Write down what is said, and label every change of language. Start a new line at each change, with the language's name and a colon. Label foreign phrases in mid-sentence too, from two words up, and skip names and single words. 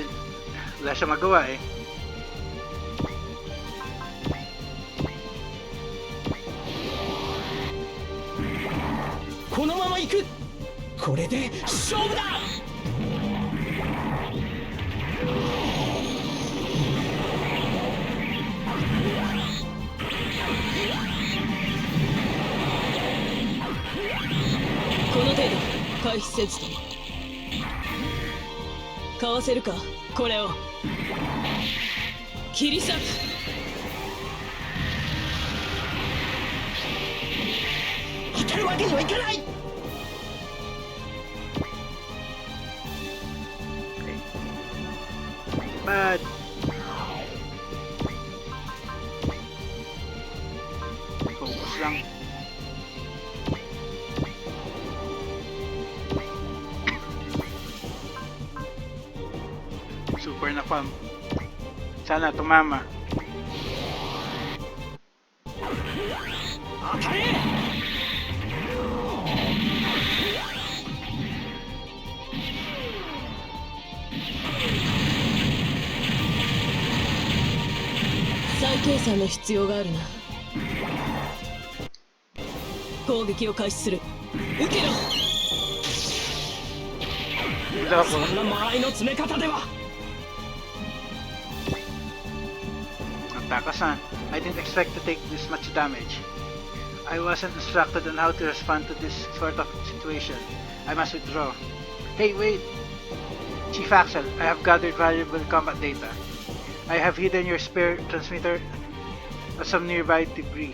Filipino: Wala siya magawa eh.
Japanese: このまま行く. これで勝負だ. Kono程度回避せずともかわせるかこれを切り裂く。当たるわけにはいかない。
English: Bad.
Filipino: Focus lang. Super na pump. Sana tumama.
Japanese: 当たれ。再計算の必要があるな。攻撃を開始する。受けろ。そんな間合いの詰め方では。
English: Taka-san, I didn't expect to take this much damage. I wasn't instructed on how to respond to this sort of situation. I must withdraw. Hey, wait! Chief Axel, I have gathered valuable combat data. I have hidden your spare transmitter at some nearby debris.